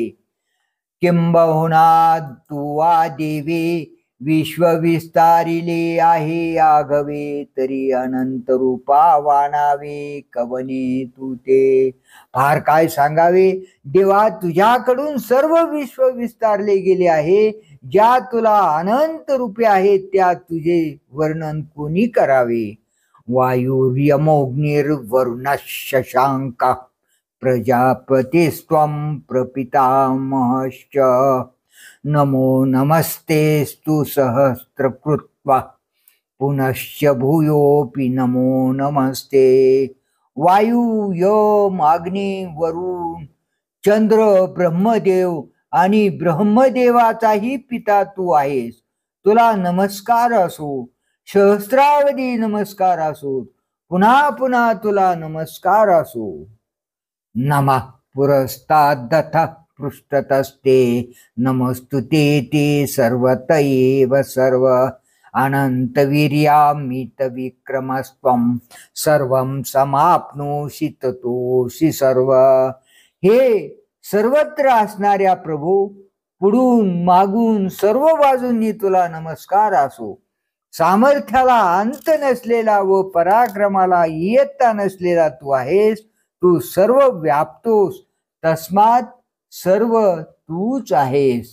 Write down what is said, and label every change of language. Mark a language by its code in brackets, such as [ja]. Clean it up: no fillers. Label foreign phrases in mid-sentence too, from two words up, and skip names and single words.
[mr] किंबहुना तुवा देवी विश्व विस्तारिले आहे आघवे, तरी अनंत रूपा वाणावे कवने तू ते. फार काय सांगावे देवा, तुझ्याकडून सर्व विश्व विस्तारले गेले आहे. ज्या तुला अनंत रूपे आहेत त्या तुझे वर्णन कोणी करावे. [sa] वायुर्यमोग्निर्वरुण शशांक, प्रजापतिस्त्वं प्रपितामहश्च, नमो नमस्तेस्तु सहस्रकृत्वा, पुनश्च भूयोपि नमो नमस्ते. [mr] वायू, यम, अग्नी, वरुण, चंद्र, ब्रह्मदेव आणि ब्रह्मदेवाचाही पिता तू आहेस. तुला नमस्कार असो, सहस्रावधी नमस्कार असो, पुन्हा पुन्हा तुला नमस्कार असो. [sa] नमः पुरस्तादथ पृष्ठतस्ते, नमस्तुते ते सर्वत एव सर्व. अनंतवीर्यामित विक्रमस्त्वं सर्वं समाप्नोषि ततोषि सर्व. [mr] हे सर्वत्र असणाऱ्या प्रभू, पुढून मागून सर्व बाजूंनी तुला नमस्कार असो. सामर्थ्याला अंत नसलेला व पराक्रमाला इयत्ता नसलेला तू आहेस. तू सर्व व्याप्तोस, तस्मात सर्व तूच आहेस.